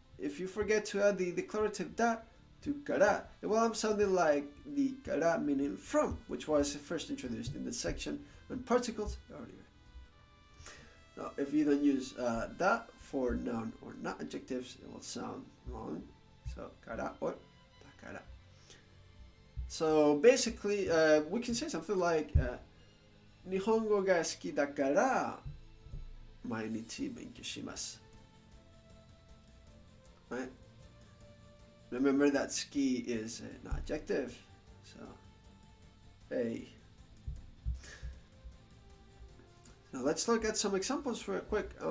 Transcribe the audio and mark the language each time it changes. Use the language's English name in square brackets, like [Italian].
[English] If you forget to add the declarative da to kara, it will have sounded like the kara meaning from, which was first introduced in the section on particles earlier. Now, if you don't use da for noun or non-adjectives, it will sound wrong. So kara or dakara. So basically, we can say something like [Japanese] 日本語が好きだから毎日勉強します。 [English] Right? Remember that ski is an adjective. So, hey. Now let's look at some examples real quick.